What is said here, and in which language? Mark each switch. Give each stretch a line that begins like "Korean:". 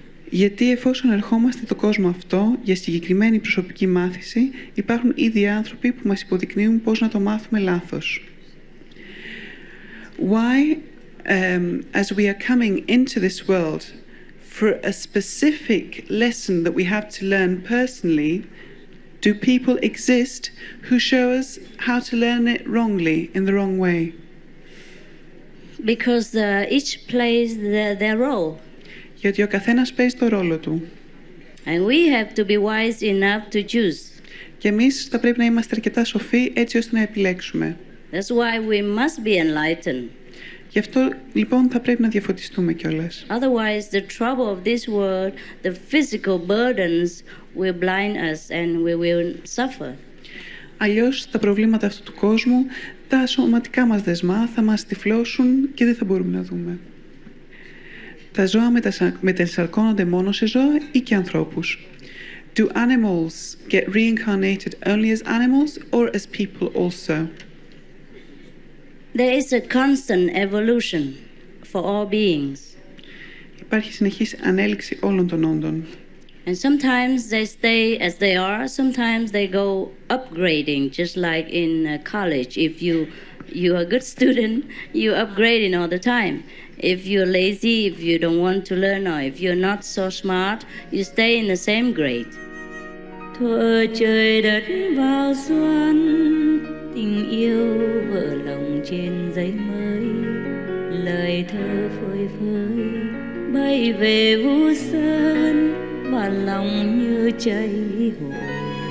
Greek: Γιατί εφόσον ερχόμαστε το κόσμο αυτό για συγκεκριμένη προσωπική μάθηση, υπάρχουν ήδη άνθρωποι που μας υποδεικνύουν πώς να το μάθουμε λάθος.
English: Why, as we are coming into this world for a specific lesson that we have to learn personally, do people exist who show us how to learn it wrongly, in the wrong way? Because each plays their role.
Greek: Γιατί ο καθένας παίζει το ρόλο του.
English: And we have to be wise enough to choose.
Greek: Και εμείς θα πρέπει να είμαστε αρκετά σοφοί έτσι ώστε να επιλέξουμε.
English: That's why we must be enlightened.
Greek: Γι' αυτό λοιπόν θα πρέπει να διαφωτιστούμε κιόλας.
English: Otherwise, the trouble of this world, the physical burdens will blind us and we will suffer.
Greek: Αλλιώς τα προβλήματα αυτού του κόσμου, τα σωματικά μας δεσμά θα μας τυφλώσουν και δεν θα μπορούμε να δούμε. Τα ζώα μετασαρκώνονται μόνο σε ζώα ή και ανθρώπους?
English: Do animals get reincarnated only as animals or as people also? There is a constant evolution for all beings.
Greek: Υπάρχει συνεχής ανέλυξη όλων των όντων.
English: And sometimes they stay as they are, sometimes they go upgrading, just like in college. If you are a good student, you're upgrading all the time. If you're lazy, if you don't want to learn, or if you're not so smart, you stay in the same grade.
Vietnamese: Thuở trời đất vào xuân, tình yêu vỡ lòng trên giấy mới, lời thơ phơi phới bay về Vũ Sơn và lòng như cháy hồn.